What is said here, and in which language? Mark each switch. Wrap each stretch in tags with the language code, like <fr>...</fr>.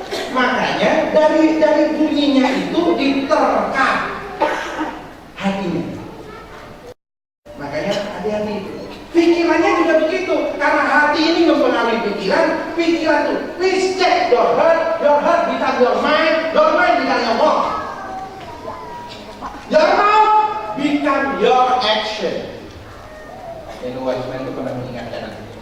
<id>Makanya dari bunyinya itu diterka hatinya. Makanya hati-hati. Pikirannya juga begitu, karena hati ini mempengaruhi pikiran tuh.</id> <en>Please check your heart become your mind become your mouth. Your mouth become your action.</en> <id>Ini Watchman itu pernah mengingatkan.</id>